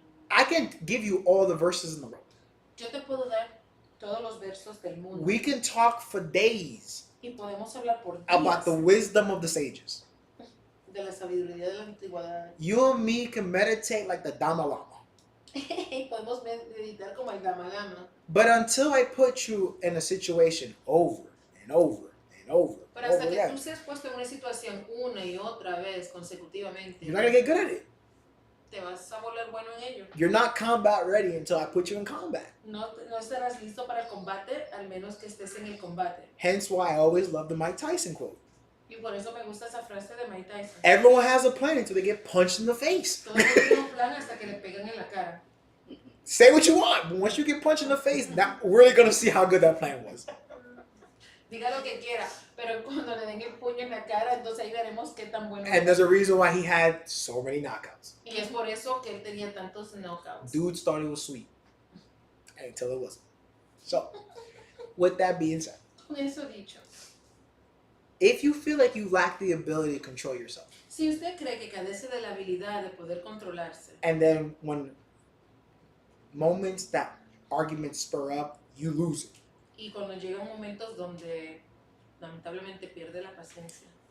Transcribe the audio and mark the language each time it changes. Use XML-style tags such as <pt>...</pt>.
<en>I can give you all the verses in the world.</en> <es>Yo te puedo dar todos los versos del mundo.</es> <en>We can talk for days</en> <es>Y podemos hablar por días</es> <en>about the wisdom of the sages.</en> <es>de la sabiduría de la antigüedad.</es> <en>You and me can meditate like the Dalai Lama.</en> <es>Y podemos meditar como el Dalai Lama.</es> <en>But until I put you in a situation over and over and over,</en> <es>Pero</es> <en>and</en> <es>hasta</es> <en>over</en> <es>que</es> <en>again,</en> <es>tú seas puesto en una situación una y otra vez consecutivamente,</es> <en>you're not going to get good at it.</en> <es>te vas a volver bueno en ello.</es> <en>You're not combat ready until I put you in combat.</en> <es>No estarás listo para el combate al menos que estés en el combate.</es> <en>Hence why I always love the Mike Tyson quote.</en> <es>Y por eso me gusta esa frase de Mike Tyson.</es> <en>Everyone has a plan until they get punched in the face.</en> <es>Todos tienen un plan hasta que le pegan en la cara.</es> <en>Say what you want, but once you get punched in the face, now we're really going to see how good that plan was.</en> <es>Diga lo que quiera, pero cuando le den el puño en la cara, entonces ahí veremos qué tan bueno</es> <en>And</en> <es>es.</es> <en>there's a reason why he had so many knockouts.</en> <es>Y es por eso que él tenía tantos knockouts.</es> <en>Dudes thought it was sweet until it wasn't. So, with that being said,</en> <es>Con eso dicho,</es> <en>if you feel like you lack the ability to control yourself,</en> <es>si usted cree que carece de la habilidad de poder controlarse,</es> <en>and then when moments that arguments spur up, you lose it.</en> <es>y cuando llegan momentos donde lamentablemente pierde la paciencia,</es>